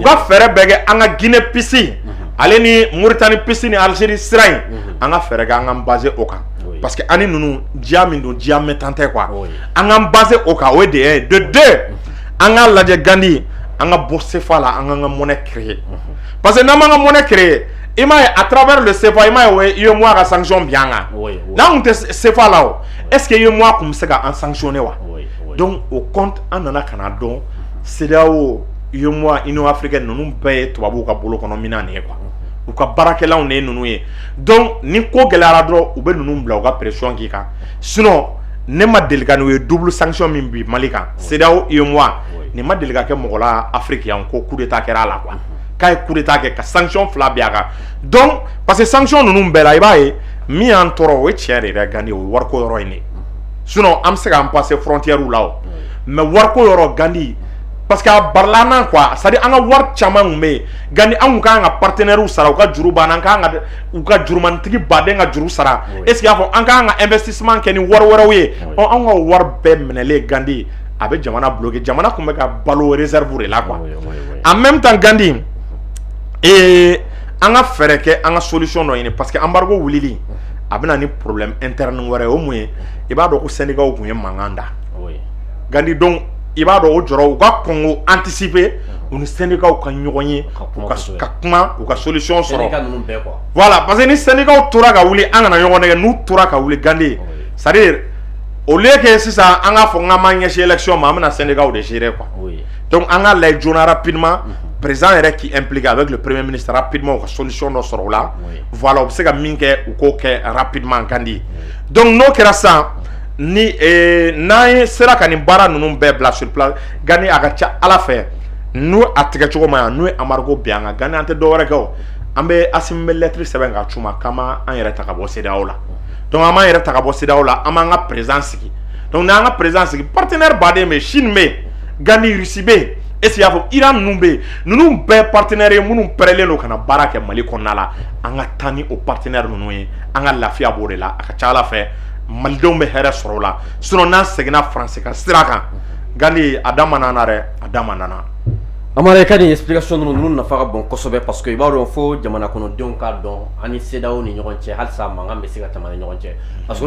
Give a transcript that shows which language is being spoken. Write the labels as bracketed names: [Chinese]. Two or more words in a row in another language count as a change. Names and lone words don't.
[Bambara] u ka fɛɛrɛ bɛɛ kɛ an ka Guinée piste ale ni Mauritanie piste ni Algérie sira in an ka fɛɛrɛ kɛ an k'an baser o kan [French] parce que [Bambara] ani ninnu diya min don diya mɛntan tɛ quoi an k'an baser o kan o ye de 1 de 2 an k'a lajɛ Gandi an ka bɔ CFA la an k'an ka [French] monnaie créer parce que [Bambara] n'an m'an ka [French] monnaie créer [Bambara] i m'a ye [French] à travers le [Bambara] CFA i m'a ye UEMOA ka sanction bi an kan n'an tun tɛ CFA la o [French] est-ce que [Bambara] UEMOA tun bɛ se ka an sanctionner wa [French] donc au compte [Bambara] an nana ka na dɔn CEDEAO UEMOA Union africaine ninnu bɛɛ ye tubabuw ka bolo kɔnɔ minɛn de ye quoi u ka baarakɛlaw de ye ninnu ye donc ni ko gɛlɛyara dɔrɔn u bɛ ninnu bila u ka pression k'i kan sinon ne ma deli ka n'u ye [French] double sanction [Bambara] min bi Mali kan CEDEAO UEMOA nin ma deli ka kɛ mɔgɔ la Afrique yan ko [French] coup d'état [Bambara] kɛra a la quoi k'a ye [French] coup d'état [Bambara] kɛ ka sanction fila bin a kan donc parce que sanction ninnu bɛɛ la i b'a ye min y'an tɔɔrɔ o ye tiɲɛ de yɛrɛ Gandi o ye wariko yɔrɔ in de sinon an bɛ se k'an passer frontière la o mais wariko yɔrɔ Gandi parce que a barila an na quoi [French] c'est à dire [Bambara] an ka wari caman tun bɛ yen Gandi an tun kan ka partenaires sara u ka juru banna an kan ka u ka jurumanitigi baden ka juru sara [French] est ce que [Bambara] y'a fɔ an kan ka investissement kɛ ni wari wɛrɛw ye an ka wari bɛɛ minɛlen Gandi a bɛ jamana bloqué jamana tun bɛ ka balo [French] réserve de la quoi en même temps [Bambara] Gandi an ka fɛɛrɛ kɛ an ka solution dɔ ɲini [French] parce que embargo [Bambara] wulili a bɛ na ni [French] problème interne [Bambara] wɛrɛ o mun ye i b'a dɔn ko syndicats tun ye mankan da Gandi donc i b'a dɔn o jɔrɔ u ka kɔn k'o anticiper u ni syndicats ka ɲɔgɔn ye ka kuma u ka solution sɔrɔ [French] voilà parce que [Bambara] ni syndicats tora ka wuli an kana ɲɔgɔn nɛgɛ n'u tora ka wuli Gandi [French] c'est à dire au lieu que [Bambara] sisan an k'a fɔ k'an b'an ɲɛsin élection ma an bɛna syndicats de gérer quoi donc an ka lajɛ joona [French] rapidement président [Bambara] yɛrɛ [French] qui implique avec le premier ministre rapidement [Bambara] u ka solution dɔ sɔrɔ o la voilà u bɛ se ka min kɛ u k'o kɛ rapidement Gandi donc n'o kɛra sisan ni n'an sera ka nin baara ninnu bɛɛ bila [French] sur place [Bambara] Gandi a ka ca Ala fɛ n'u a tigɛ cogo ma yan n'u ye embargo bin an kan Gandi an tɛ dɔwɛrɛ kɛ o an bɛ Assimi bɛ lettre sɛbɛn ka c'u ma k'an b'an yɛrɛ ta ka bɔ CEDEAO la donc an b'an yɛrɛ ta ka bɔ CEDEAO la an b'an ka président sigi donc n'an ka président sigi partenaire baden bɛ yen Chine bɛ yen Gandi Russie bɛ yen [French] est-ce qu'il y'a [Bambara] fɔ Iran ninnu bɛ yen ninnu bɛɛ partenaires ye minnu pɛrɛlen don ka na baara kɛ Mali kɔnɔna la an ka taa ni o partenaires ninnu ye an ka lafiya b'o de la a ka ca Ala fɛ malidenw bɛ hɛrɛ sɔrɔ o la sinon n'an seginna France ka sira kan Gandi a da ma nana dɛ a da ma nana Amara ka nin explication ninnu nafa ka bon kosɛbɛ [French] parce que [Bambara] i b'a dɔn fo jamana kɔnɔdenw k'a dɔn ani CEDEAO ni ɲɔgɔn cɛ halisa mankan bɛ se ka tɛmɛ ani ɲɔgɔn cɛ parce que olu